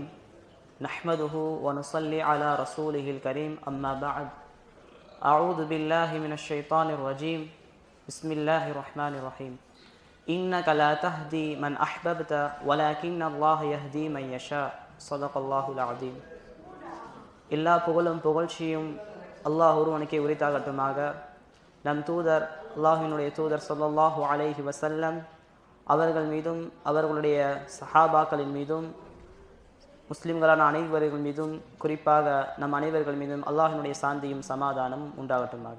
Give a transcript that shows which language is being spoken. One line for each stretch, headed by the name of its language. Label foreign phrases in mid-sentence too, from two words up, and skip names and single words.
Arabic: نحمده ونصلي على رسوله الكريم أما بعد أعوذ بالله من الشيطان الرجيم بسم الله الرحمن الرحيم إنك لا تهدي من أحببت ولكن الله يهدي من يشاء صدق الله العظيم.
Tamil: எல்லா புகழும் புகழ்ச்சியும் அல்லாஹ் ஒருவனுக்கே உரித்தாகட்டுமாக. நம் தூதர் அல்லாஹ்வினுடைய தூதர்
Arabic: صلى الله عليه وسلم
Tamil: அவர்கள் மீதும் அவர்களுடைய சஹாபாக்களின் மீதும் முஸ்லிம்களான அனைவர்கள் மீதும் குறிப்பாக நம் அனைவர்கள் மீதும் அல்லாஹ்வினுடைய சாந்தியும் சமாதானமும் உண்டாகட்டுமாக.